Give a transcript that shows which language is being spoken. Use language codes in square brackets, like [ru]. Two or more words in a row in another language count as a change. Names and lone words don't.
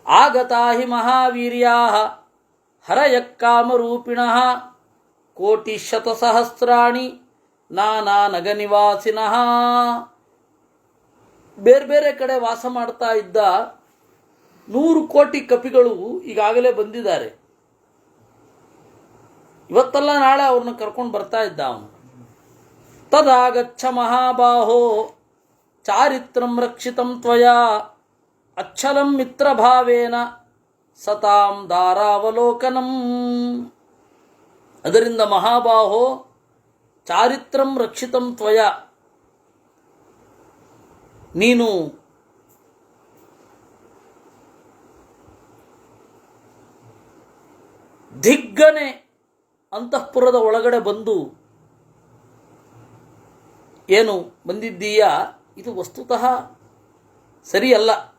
[sa] ಆಗತಾ ಹಿ ಮಹಾವೀರ್ಯಾ ಹರಯಃ ಕಾಮರೂಪಿಣಃ ಕೋಟಿಶತಸಹಸ್ರಾಣಿ ನಾನಾ ನಗನಿವಾಸಿನಃ. [kn] ಬೇರೆ ಬೇರೆ ಕಡೆ ವಾಸ ಮಾಡ್ತಾ ಇದ್ದ 100 ಕೋಟಿ ಕಪಿಗಳು ಈಗಾಗಲೇ ಬಂದಿದ್ದಾರೆ. ಇವತ್ತಲ್ಲ ನಾಳೆ ಅವ್ರನ್ನ ಕರ್ಕೊಂಡು ಬರ್ತಾ ಇದ್ದ ಅವನು. [sa] ತದಾಗಚ್ಚ ಮಹಾಬಾಹೋ ಚಾರಿತ್ರಂ ರಕ್ಷಿತಂ ತ್ವಯಾ ಅಚ್ಚಲಂ ಮಿತ್ರಭಾವೇನ ಸತಾಂ ದಾರಾವಲೋಕನಂ. ಅದರಿಂದ ಮಹಾಬಾಹೋ ಚಾರಿತ್ರಂ ರಕ್ಷಿತಂ ತ್ವಯಾ, [kn] ನೀನು ದಿಗ್ಗನೆ ಅಂತಃಪುರದ ಒಳಗಡೆ ಬಂದು ಏನು ಬಂದಿದ್ದೀಯಾ, ಇದು ವಸ್ತುತಃ ಸರಿಯಲ್ಲ.